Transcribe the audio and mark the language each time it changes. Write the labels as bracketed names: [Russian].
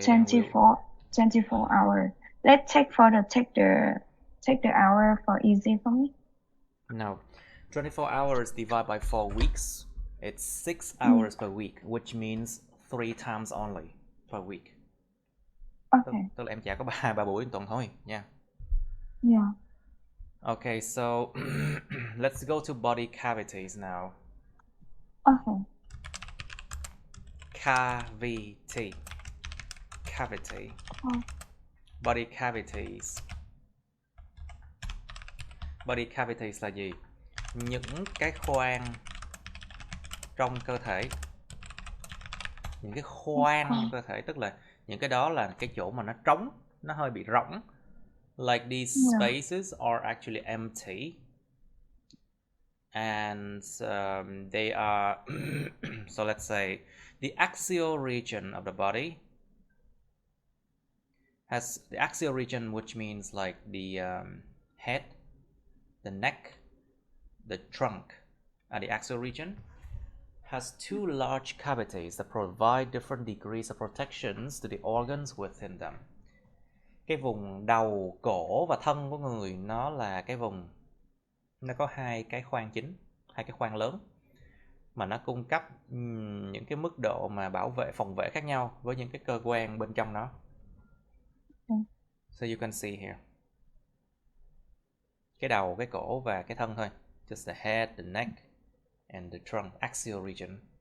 [English] 24 hours. Let's take the hour for easy for me. No. 24 hours divided by 4 weeks. It's 6 hours per week, which means 3 times only per week. Okay. [Vietnamese] Tức là em trả có 3 buổi một tuần thôi nha. [English] Yeah. Okay, so let's go to body cavities now. Okay. Cavity. Body cavities. [Vietnamese] Body cavities là gì? Những cái khoang trong cơ thể. Những cái khoang trong cơ thể, tức là những cái đó là cái chỗ mà nó trống, nó hơi bị rỗng. [English] Like these spaces are actually empty. And they are so let's say the axial region of the body has the axial region, which means like the head, the neck, the trunk, and the axial region has two large cavities that provide different degrees of protections to the organs within them. [Vietnamese] Cái vùng đầu, cổ và thân của người nó là cái vùng, nó có hai cái khoang chính, hai cái khoang lớn mà nó cung cấp những cái mức độ mà bảo vệ, phòng vệ khác nhau với những cái cơ quan bên trong nó. [English] So you can see here. [Vietnamese] Cái đầu, cái cổ và cái thân thôi. [English] Just the head, the neck, and the trunk, axial region.